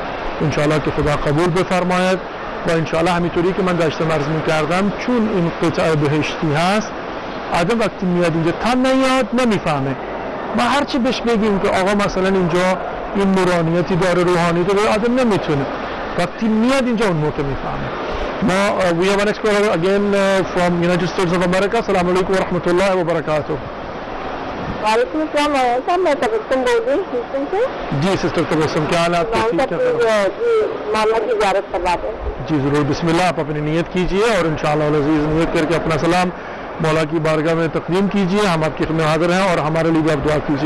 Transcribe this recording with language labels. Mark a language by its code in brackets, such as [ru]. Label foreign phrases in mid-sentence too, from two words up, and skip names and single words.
[fa] انشاءالله که خدا قبول بفرماید و انشاءالله همینطوری که من داشتم عرض می‌کردم چون این قطعه بهشتی هست آدم وقتی میاد اینجا تا نیاد نمیفهمه. ما هرچی بهش بگیم که آقا مثلا اینجا این نورانیتی داره، روحانیتی داره، آدم نمیتونه. وقتی میاد اینجا اون موقع میفهمه. [en] ما we have an explorer again from United States of America. [ar] سلام علیکم و رحمت الله و برکاته. وعلیکم السلام صاحب. [ur] میں تبسم بول رہی ہوں ہیوسٹن سے. جی سسٹر تبسم، کیا حال ہے آپ کے؟ ٹھیک ہے. مولا کی زیارت کروا دیں. جی ضرور. [ar] بسم اللہ. [ur] آپ اپنی نیت کیجئے اور [ar] انشاءاللہ العزیز [ur] نیت کر کے اپنا سلام مولا کی بارگاہ میں تقدیم کیجئے. ہم آپ کی خدمت حاضر ہیں اور ہمارے لیے بھی آپ دعا کیجئے.